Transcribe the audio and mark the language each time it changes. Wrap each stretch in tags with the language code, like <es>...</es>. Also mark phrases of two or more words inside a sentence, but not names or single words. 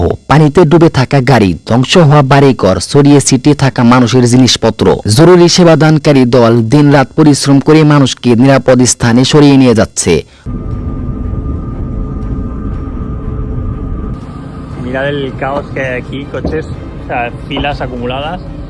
<bn>পানিতে ডুবে থাকা গাড়ি, ধ্বংস হওয়া বাড়িঘর, ছড়িয়ে ছিটিয়ে থাকা মানুষের জিনিসপত্র। জরুরি সেবাদানকারী দল দিনরাত পরিশ্রম করে মানুষকে নিরাপদ স্থানে সরিয়ে নিয়ে যাচ্ছে।</bn> <es>Mirad el caos que hay aquí, coches, o sea, filas acumuladas.</es>